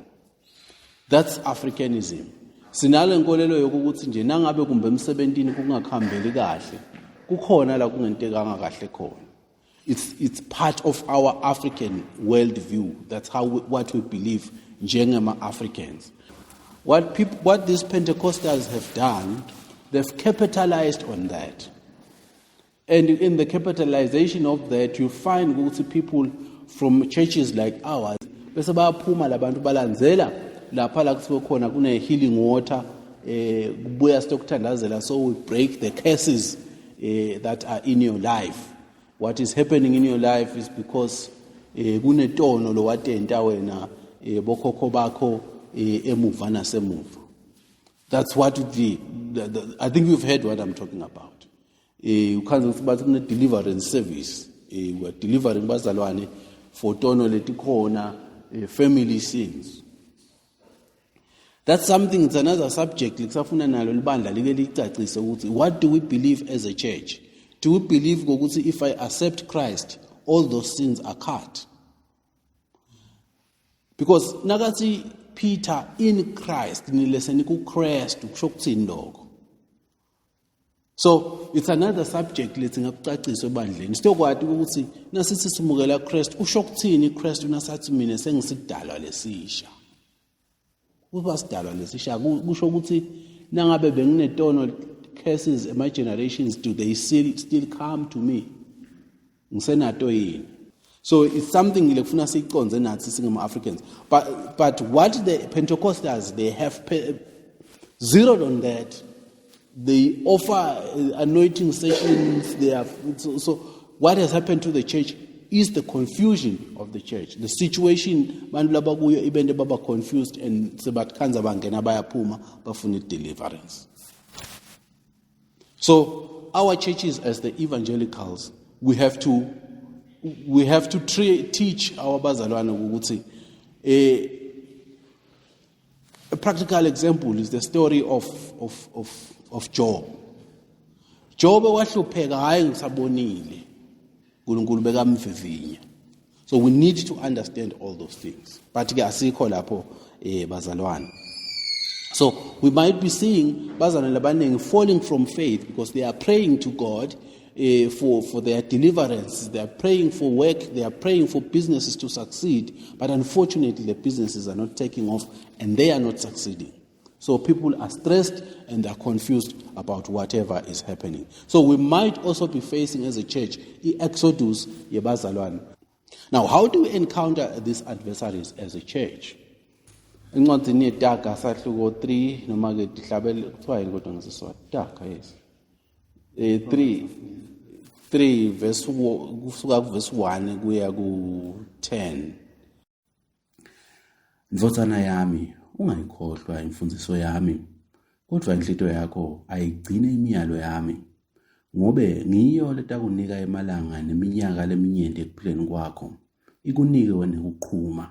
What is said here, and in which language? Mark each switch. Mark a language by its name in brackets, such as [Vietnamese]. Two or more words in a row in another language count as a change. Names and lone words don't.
[English] That's Africanism. [Swati] Sinale nkolelo yokuthi nje nangabe kumbe emsebentini kungakhambeli kahle, kukhona la kungentekanga kahle khona. [English] It's part of our African world view. That's what we believe njengama Africans. What these Pentecostals have done, they've capitalized on that. And in the capitalization of that, you find people from churches like ours, [Swati] bese bayaphuma labantu balandzela lapha la kuthiwa khona kune [English] healing water, [Swati] kubuya stokuthandazela, [English] so we break the curses that are in your life. What is happening in your life is because [Swati] kunetono lo watenta wena bokhokho bakho emuva nasemuva. [English] That's what I think you've heard what I'm talking about. You can't about a deliverance service. We are delivering bazalwane for [Swati] tono letikhona, [English] family sins. That's something, it's another subject. What do we believe as a church? Do we believe that if I accept Christ, all those sins are cut? Because nagati Peter in Christ, so it's another subject. [Swati] Let's ngapcaciso bandleni. Sitokwati ukuthi nasithi simukela Christ, ushokuthini Christ unasathi mina sengisidalwa lesisha. Ubasidalwa lesisha kusho ukuthi nangabe benginetono [English] curses in my generations, do they still come to me? [Swati] Ngisenato yini? [English] So it's something [Swati] lekufuna siyiconze nathi singama Africans. [English] But what the Pentecostals, they have zeroed on that. They offer anointing sessions. So what has happened to the church is the confusion of the church. The situation, [Swati] bantu labakuyo ibende baba confused and sebatkanza bangena bayaphuma bafuna deliverance. [English] So our churches as the evangelicals, we have to teach our [Swati] bazalwane ukuthi [English] a practical example is the story of Job. [Swati] Job wahlupheka hayi ngisabonile. uNkulunkulu bekamvivinya. [English] So we need to understand all those things. [Swati] But ke asikho lapho bazalwane. [English] So we might be seeing [Swati] bazalwane labanengi [English] falling from faith because they are praying to God for their deliverance. They are praying for work. They are praying for businesses to succeed. But unfortunately, the businesses are not taking off and they are not succeeding. So people are stressed and they are confused about whatever is happening. So we might also be facing as a church the exodus yebazalwane. Now, how do we encounter these adversaries as a church? [Swati] Incwadi yetaka sahluko 3 noma ke dihlabele kuthiwa yini kodwa ngisiswa taka yes. 3 3 kusuka verse 1 kuya ku-10. Ndvodzana yami, ungayikhohlwa imfundiso yami, kodwa inhliziyo yakho ayigcine imiyalo yami, ngobe ngiyo letakunika emalanga neminyaka leminyenti ekuphileni kwakho, ikunike wena ukuqhuma.